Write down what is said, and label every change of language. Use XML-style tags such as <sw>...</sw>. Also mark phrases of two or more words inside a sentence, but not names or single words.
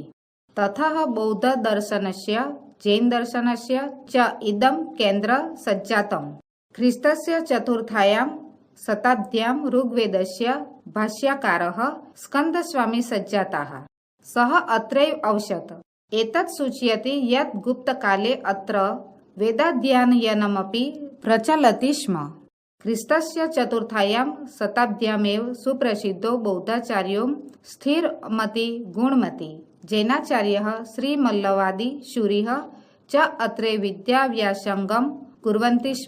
<sa>तथा बौद्ध दर्शनस्य जैन दर्शनस्य च इदम केन्द्र सज्जातम. ख्रिस्तस्य चतुर्थायाम शताब्द्याम ऋग्वेदस्य भाष्यकारः स्कंदस्वामी सज्जाताः सह अत्रैव अवसत. एतत् सूचयति यत् गुप्तकाले अत्र वेदाध्ययनमपि प्रचलति स्म. ख्रिस्तस्य चतुर्थायां शताब्द्यामेव सुप्रसिद्धो बौद्धाचार्यो स्थिरमति गुणमति जैनाचार्यः श्रीमल्लवादी शूरिः च अत्रे विद्याव्यासङ्गं कुर्वन्ति स्म.</sa>